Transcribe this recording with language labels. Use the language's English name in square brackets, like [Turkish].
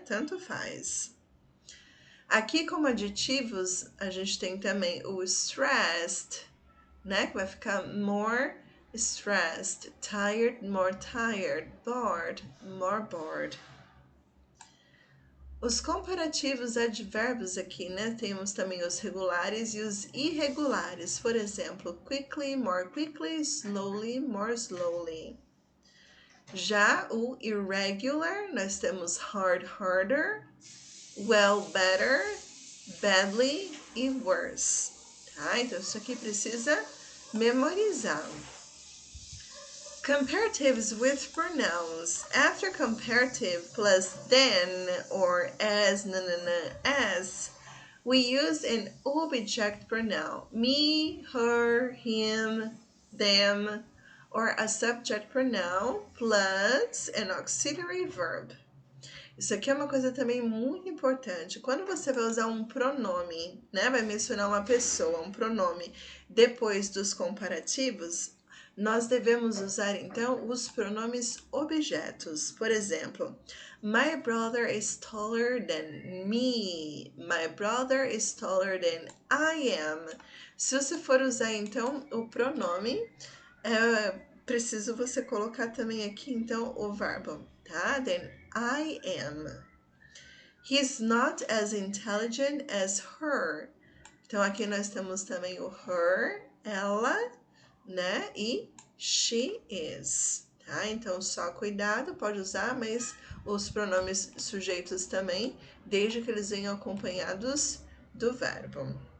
[Portuguese] Tanto faz. Aqui, como adjetivos, a gente tem também o stressed, né? Que vai ficar [English] more stressed, tired, more tired, bored, more bored. [Portuguese] Os comparativos advérbios aqui, né? Temos também os regulares e os irregulares. Por exemplo, [English] quickly, more quickly, slowly, more slowly. [Portuguese] Já o irregular, nós temos [English] hard, harder, well, better, badly [Portuguese] e [English] worse. [Portuguese] Tá? Então, isso aqui precisa memorizar. [English] Comparatives with pronouns. After comparative plus than or as, as, we use an object pronoun. Me, her, him, them, or a subject pronoun plus an auxiliary verb. [Portuguese] Isso aqui é uma coisa também muito importante. Quando você vai usar um pronome, né? Vai mencionar uma pessoa, um pronome, depois dos comparativos, nós devemos usar então os pronomes objetos. Por exemplo, [English] my brother is taller than me. My brother is taller than I am. [Portuguese] Se você for usar então o pronome, preciso você colocar também aqui então o verbo, tá? [English] Then I am. He's not as intelligent as her. [Portuguese] Então aqui nós temos também o her, ela, né? E [English] she is, [Portuguese] tá? Então só cuidado, pode usar, mas os pronomes sujeitos também, desde que eles venham acompanhados do verbo.